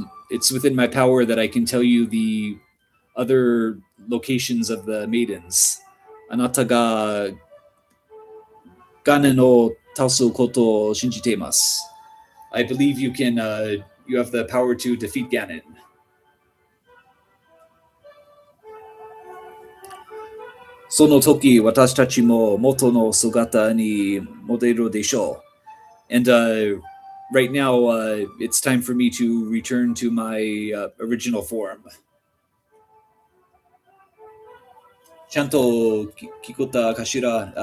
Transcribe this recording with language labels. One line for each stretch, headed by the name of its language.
English: It's within my power that I can tell you the other locations of the maidens.
Japanese: Anata ga Ganen o tasu koto o shinjitemasu.
English: I believe you can. You have the power to defeat Ganon.
Japanese: その時私たちも元の姿に戻るでしょう.
English: And right now, it's time for me to return to my original form.
Japanese: ちゃんと聞こえたかしら?